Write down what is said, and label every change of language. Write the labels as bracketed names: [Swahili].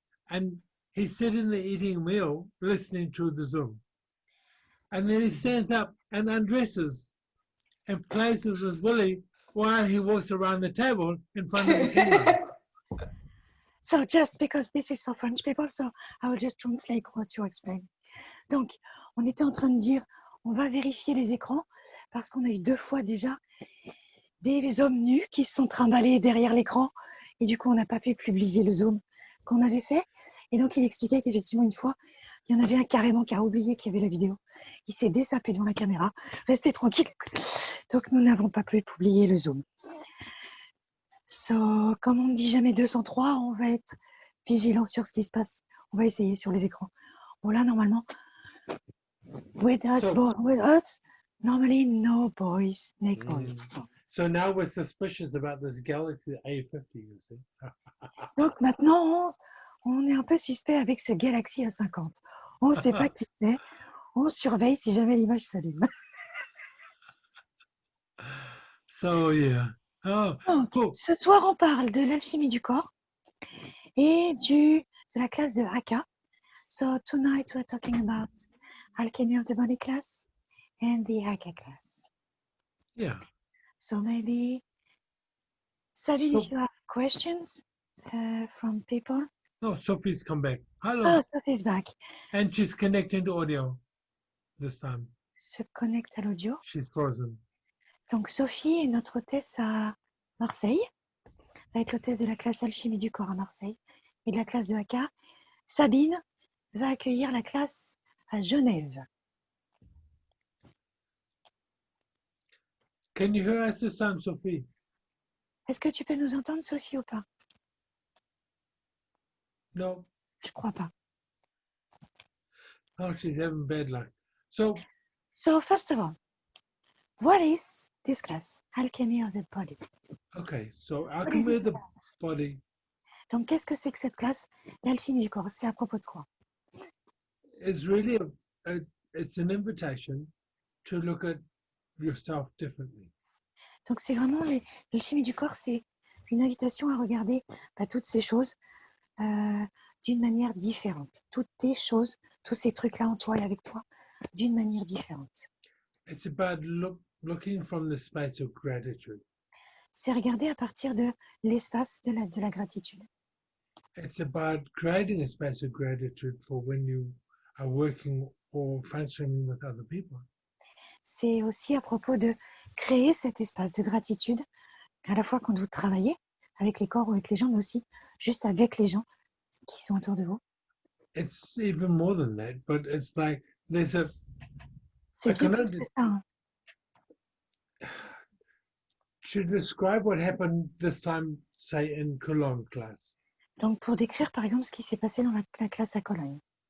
[English] And he's sitting there eating a meal, listening to the Zoom. And then he stands up and undresses and plays with his willy while he walks around the table in front of the camera. So just because this is for French people, so I will just translate what you explain. [French] Donc, on était en train de dire, on va vérifier les écrans parce qu'on a eu 2 fois déjà des hommes nus qui se sont trimballés derrière l'écran et du coup, on n'a pas pu publier le Zoom qu'on avait fait. Et donc, il expliquait qu'effectivement, une fois, il y en avait un carrément qui a oublié qu'il y avait la vidéo. Il s'est désapé devant la caméra, resté tranquille. Donc, nous n'avons pas pu publier le Zoom. So, comme on ne dit jamais 203, on va être vigilant sur ce qui se passe. On va essayer sur les écrans. Bon, là, normalement, [English] with us, normally no boys make boys. So now we're suspicious about this Galaxy A50, you see. [French] Donc maintenant, on est un peu suspect avec ce Galaxy A50. On ne sait pas qui c'est. On surveille si jamais l'image s'allume. [English] So, yeah. Oh, [French] Donc, [English] cool. [French] ce soir, on parle de l'alchimie du corps et de la classe de Haka. [English] So tonight we're talking about alchemy of the body class and the Haka class. Yeah. So maybe, Sabine, if you have questions from people. Oh, Sophie's come back. Hello. Oh, Sophie's back. And she's connecting to audio this time. [French] Se connecte à l'audio. [English] She's frozen. [French] Donc Sophie est notre hôtesse à Marseille, va être l'hôtesse de la classe alchimie du corps à Marseille et de la classe de Haka. Sabine va accueillir la classe à Genève. [English] Can you hear us this time, Sophie? [French] Est-ce que tu peux nous entendre, Sophie, ou pas? [English] No. [French] Je crois pas. [English] Oh, she's having bad luck. So first of all, what is this class? Alchemy of the body. Okay, so alchemy of the body. [French] Donc, qu'est-ce que c'est que cette classe? L'alchimie du corps, c'est à propos de quoi? [English] It's really it's an invitation to look at yourself differently. [French] Donc, c'est vraiment l'alchimie du corps, c'est une invitation à regarder toutes ces choses d'une manière différente. Toutes tes choses, tous ces trucs-là en toi et avec toi, d'une manière différente. [English] It's about looking from the space of gratitude. [French] C'est regarder à partir de l'espace de la gratitude. [English] It's about creating a space of gratitude for when you are working or functioning with other people. [French] C'est aussi à propos de créer cet espace de gratitude, à la fois quand vous travaillez avec les corps ou avec les gens, mais aussi juste avec les gens qui sont autour de vous. [English] It's even more than that, but it's like there's a... [French] C'est bien plus que ça. Hein. [English] To describe what happened this time, say in Cologne class. [French] Donc pour décrire par exemple ce qui s'est passé dans la classe à Cologne.